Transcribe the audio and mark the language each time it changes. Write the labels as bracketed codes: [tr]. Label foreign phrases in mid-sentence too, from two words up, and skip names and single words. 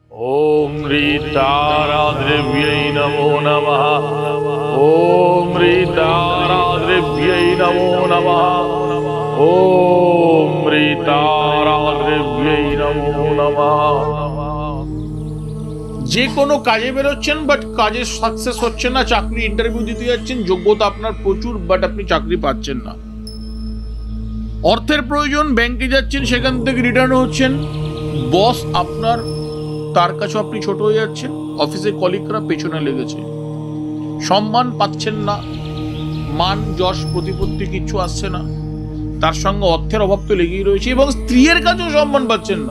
[sa] ओम ह्रीताराद्रव्यै नमो नमः। ओम ह्रीताराद्रव्यै नमो नमः। ओम ह्रीताराद्रव्यै नमो नमः। [bn] যে কোনো কাজে বেরোচ্ছেন বাট কাজে সাকসেস হচ্ছে না, চাকরি ইন্টারভিউ দিতে যাচ্ছেন, যোগ্যতা আপনার প্রচুর বাট আপনি চাকরি পাচ্ছেন না। অর্থের প্রয়োজন, ব্যাংকে যাচ্ছেন, সেখান থেকে রিটার্ন হচ্ছেন, বস আপনার, তার কাছে আপনি ছোট হয়ে যাচ্ছেন, অফিসের কলিগরা পেছনে লেগেছে, সম্মান পাচ্ছেন না, মান যশ প্রতিপত্তি কিচ্ছু আসছে না, তার সঙ্গে অর্থের অভাব তো লেগেই রয়েছে, এবং স্ত্রীর কাছেও সম্মান পাচ্ছেন না।